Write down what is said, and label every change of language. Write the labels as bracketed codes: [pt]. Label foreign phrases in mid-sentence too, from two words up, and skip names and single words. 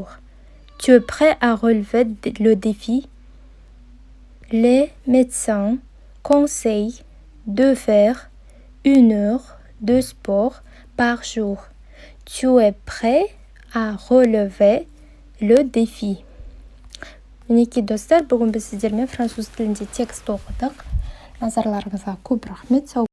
[fr] Tu es prêt à relever le défi? Les médecins conseillent de faire 1 heure de sport par jour. Tu es prêt à relever le défi? [kk] мінекей достар, бүгін біз сіздермен француз тілінде текст оқыдық. Назарларыңызға көп рахмет.